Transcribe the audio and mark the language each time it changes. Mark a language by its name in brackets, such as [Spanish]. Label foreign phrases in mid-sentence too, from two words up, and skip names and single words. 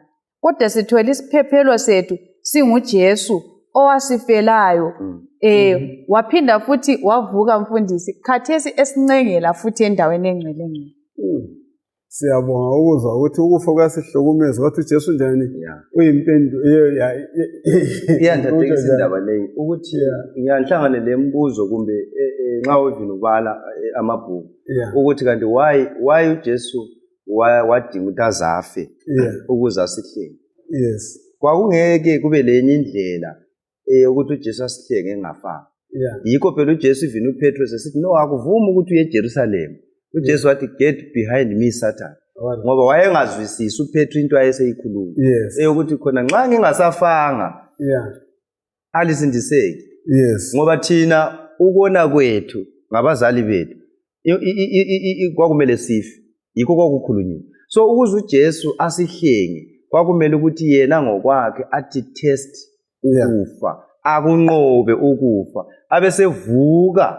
[North Ndebele] Kodwa sithola isiphephelo sethu singuJesu owasifelayo waphinda futhi wavuka mfundisi khathesi esincengela futhi endaweni engcwele. Siyabonga ukuzwa ukuthi ukufa kuyasihlukumeza kodwa uJesu njani uyimpendulo iyandadekisa indaba leyi ukuthi ngiyanhlangane lembuzo kumbe nxa uvini ubala amabhuku ukuthi kanti why uJesu wadinga ukuthi azafe ukuze asihlenge. Yes. Kwakungeke kube lenye indlela ukuthi uJesu asihlenge engafanga. Yikho phela uJesu ivini uPetrus esithi no akuvumi ukuthi uye eJerusalem. uJesu wathi [English] get behind me Satan. [North Ndebele] Ngoba wayengazwisisi uPetru into ayeseyikhuluma. Ukuthi khona nxa ngingasafanga alisindiseki. Ngoba thina ukona kwethu ngabazali bethu kwakumele sife. Yikho kwakukhulunyiwe. So ukuze uJesu asihlenge kwakumele ukuthi yena ngokwakhe athi test ukufa, akunqobe ukufa, abesevuka.